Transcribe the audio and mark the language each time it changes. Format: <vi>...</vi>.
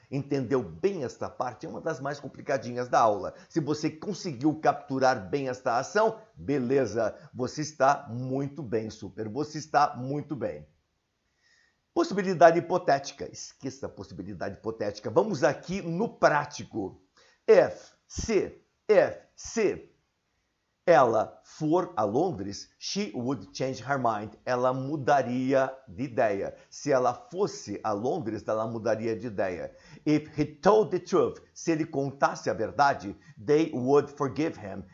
<pt>Entendeu bem esta parte? É uma das mais complicadinhas da aula. Se você conseguiu capturar bem esta ação, beleza. Você está muito bem, super. Você está muito bem. Possibilidade hipotética. Esqueça a possibilidade hipotética. Vamos aqui no prático. Se ela for a Londres,</pt> <en>she would change her mind.</en> <pt>Ela mudaria de ideia. Se ela fosse a Londres, ela mudaria de ideia.</pt> <en>If he told the truth,</en> <pt>se ele contasse a verdade,</pt> <en>they would forgive him.</en>